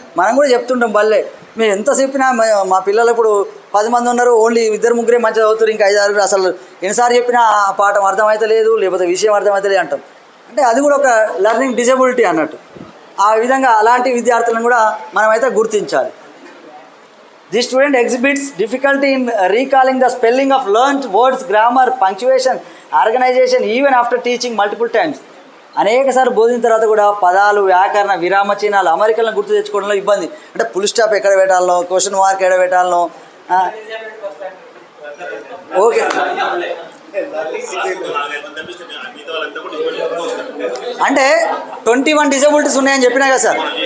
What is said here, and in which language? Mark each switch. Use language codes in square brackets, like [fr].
[te] మనం కూడా చెప్తుంటాం బల్లే, మేము ఎంత చెప్పినా మా పిల్లలు ఇప్పుడు 10 మంది ఉన్నారు, ఓన్లీ 2-3 మంచిగా చదువుతారు, ఇంకా 5-6 అసలు ఎన్నిసార్లు చెప్పినా ఆ పాఠం అర్థమవుతలేదు, లేకపోతే విషయం అర్థమవుతలేదు అంటాం. అంటే అది కూడా ఒక లెర్నింగ్ డిజబిలిటీ అన్నట్టు. ఆ విధంగా అలాంటి విద్యార్థులను కూడా మనమైతే గుర్తించాలి. [en] The student exhibits difficulty in recalling the spelling of learned words, grammar, punctuation, organization even after teaching multiple times. [te] అనేకసార్లు బోధించిన తర్వాత కూడా పదాలు, వ్యాకరణ, విరామ చిహ్నాలు, అమరికలను గుర్తు తెచ్చుకోవడంలో ఇబ్బంది. అంటే ఫుల్ స్టాప్ ఎక్కడ పెట్టాలనో, క్వశ్చన్ మార్క్ ఎక్కడ పెట్టాలనో. ఓకే, అంటే 21 డిజబిలిటీస్ ఉన్నాయని చెప్పినా కదా సార్.